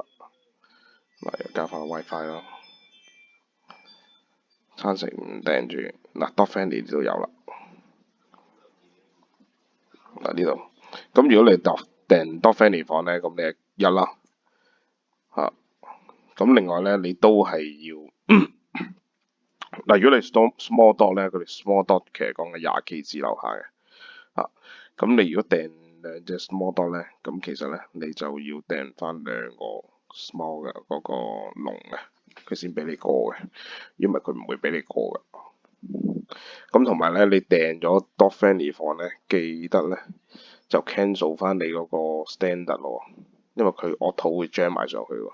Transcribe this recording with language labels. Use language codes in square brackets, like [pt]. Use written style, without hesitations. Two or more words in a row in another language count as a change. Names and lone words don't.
[yue] 嗱，加翻個 WiFi 咯。餐食唔訂住，嗱 [en] dog family [yue] 呢度有啦。嗱呢度，咁如果你訂 [en] dog family [yue] 房咧，咁你一啦嚇。咁另外咧，你都係要嗱，如果你 [en] small dog [yue] 咧，佢哋 [en] small dog [yue] 其實講嘅20 kg 樓下嘅嚇。咁你如果訂兩隻 [en] small dog [yue] 咧，咁其實咧你就要訂翻2個 small 嘅嗰個籠嘅，佢先俾你過嘅，因為佢唔會俾你過嘅。咁同埋咧，你訂咗 [en] dog friendly [yue] 房咧，記得咧就 cancel 翻你嗰個 standard 咯，因為佢 auto 會 jam 埋上去喎。